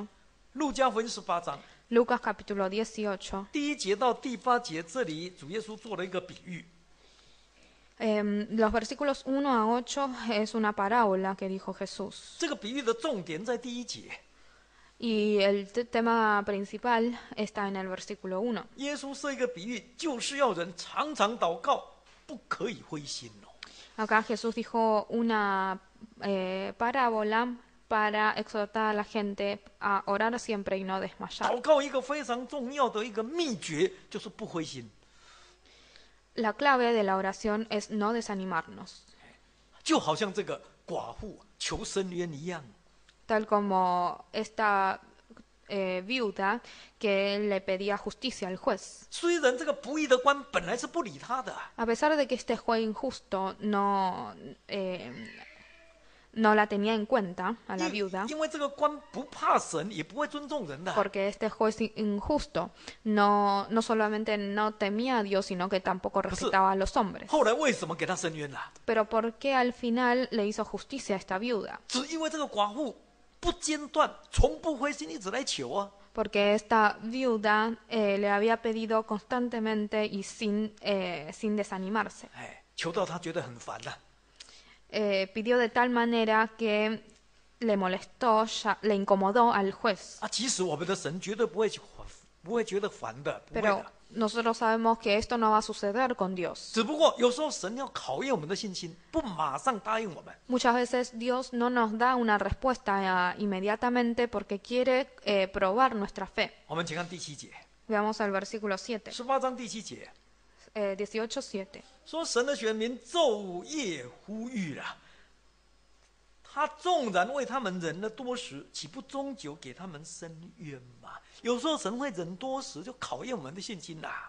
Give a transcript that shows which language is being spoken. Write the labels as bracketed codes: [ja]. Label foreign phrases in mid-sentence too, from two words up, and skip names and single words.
[zh] 路加福音18章 [es] Lucas capítulo 18. [zh] 第1节到第8节，这里主耶稣做了一个比喻。 [es] Los versículos 1 a 8 es una parábola que dijo Jesús. [zh] 这个比喻的重点在第1节， [es] Y el tema principal está en el versículo 1. [zh] 耶稣设一个比喻，就是要人常常祷告，不可以灰心哦。 [es] Acá Jesús dijo una parábola para exhortar a la gente a orar siempre y no desmayar. [zh] 祷告一个非常重要的一个秘诀就是不灰心， [es] La clave de la oración es no desanimarnos, [zh] 就好像这个寡妇求伸冤一样。 [es] tal como esta viuda que le pedía justicia al juez. [zh] 虽然这个不义的官本来是不理他的， [es] A pesar de que este juez injusto no la tenía en cuenta a la viuda, [zh] 因为这个官不怕神，也不会尊重人的。 [es] porque este juez injusto no solamente no temía a Dios, sino que tampoco respetaba a los hombres. [zh] 后来为什么给他伸冤了？ [es] Pero ¿por qué al final le hizo justicia a esta viuda? [zh] 只因为这个寡妇不间断，从不灰心，一直来求啊。 [es] Porque esta viuda le había pedido constantemente y sin desanimarse. [zh] 哎，求到他觉得很烦了、 [es] Pidió de tal manera que le molestó, le incomodó al juez. 啊。 [zh] 其实我们的神绝对不会觉得烦的，不会 [es] Pero [zh] 的。 [es] nosotros sabemos que esto no va a suceder con Dios. [zh] 只不过有时候神要考验我们的信心，不马上答应我们。 [es] Muchas veces Dios no nos da una respuesta inmediatamente porque quiere probar nuestra fe. [zh] 我们请看第7节， [es] Veamos el versículo 7, [zh] 18 章第7节， [es] 18:7. [zh] 说神的选民昼夜呼吁了，他纵然为他们忍了多时，岂不终究给他们伸冤吗？有时候神会忍多时，就考验我们的信心啦。